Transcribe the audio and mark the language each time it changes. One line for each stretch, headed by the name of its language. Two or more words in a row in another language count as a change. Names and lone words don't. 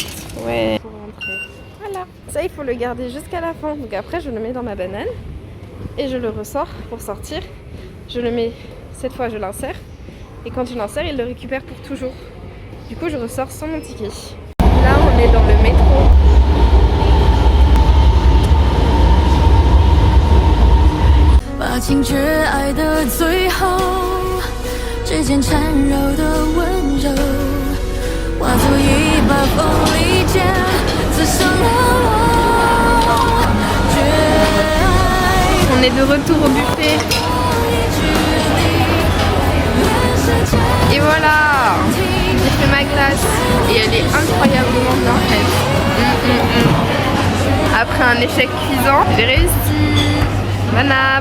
French: Ouais, pour rentrer. Voilà. Ça, il faut le garder jusqu'à la fin. Donc après, je le mets dans ma banane. Et je le ressors pour sortir. Je le mets, cette fois, je l'insère. et quand tu l'insères, il le récupère pour toujours. Du coup, je ressors sans mon ticket. Là, on est dans le métro.
Chinese: 把情绝爱的最后，指尖缠绕的温柔，化作一把锋利剑，刺伤了我。绝爱。
French: On est de retour au buffet. Et voilà, j'ai fait ma glace et elle est incroyablement bien faite. Après un échec cuisant, j'ai réussi. Ma nappe.